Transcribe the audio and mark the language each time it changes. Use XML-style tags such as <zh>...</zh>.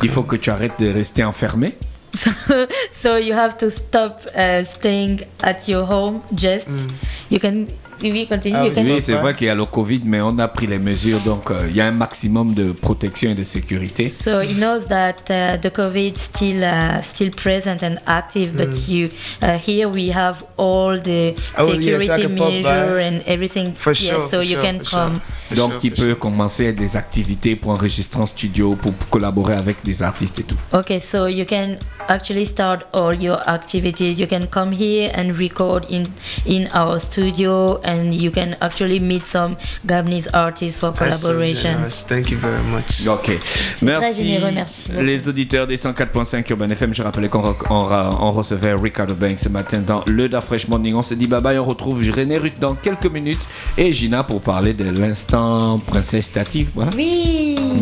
<fr>Il faut que tu arrêtes de rester enfermé.</fr> <en>So you have to stop staying at your home. Just you can.</en> <fr>Oui, continue. Oui, c'est vrai qu'il y a le Covid, mais on a pris les mesures, donc il y a un maximum de protection et de sécurité.</fr> <en>So he knows that the COVID still present and active, but here we have all the security measure and everything. For sure, so you can come.</en> <fr>Donc il peut commencer des activités pour enregistrer en studio, pour collaborer avec des artistes et tout.</fr> <en>Okay, so you can actually start all your activities. You can come here and record in our studio, and you can actually meet some Gabonese artists for collaboration. So thank you very much. Ok,</en> <fr>très généreux, merci beaucoup. Les auditeurs des 104.5 Urban FM, je rappelais qu'on recevait Ricardo Banks ce matin dans le Da Fresh Morning. On se dit bye bye, on retrouve René Ruth dans quelques minutes et Gina pour parler de l'instant Princesse Tati. Voilà. Oui,</fr>